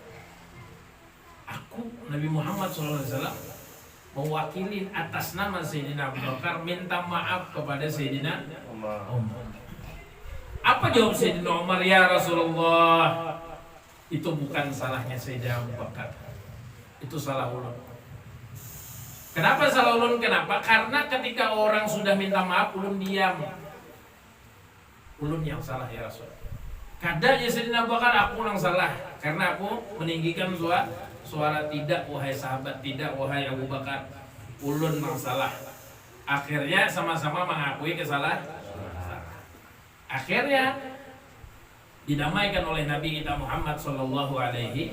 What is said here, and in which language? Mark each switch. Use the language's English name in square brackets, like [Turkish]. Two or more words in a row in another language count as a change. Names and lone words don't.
[Indonesian] Aku Nabi Muhammad SAW mewakili atas nama Sayyidina Abu Bakar minta maaf kepada Sayyidina Umar. Apa jawab Sayyidina Umar? Ya Rasulullah, itu bukan salahnya Sayyidina Abu Bakar, itu salah ulun. Kenapa salah ulun? Kenapa? Karena ketika orang sudah minta maaf, ulun diam. Ulun yang salah ya Rasul. Kadang ya Sayyidina Abu Bakar, aku yang salah karena aku meninggikan suara tidak, wahai sahabat, tidak, wahai Abu Bakar. Ulun yang salah. Akhirnya sama-sama mengakui kesalahan. Akhirnya didamaikan oleh Nabi kita Muhammad SAW.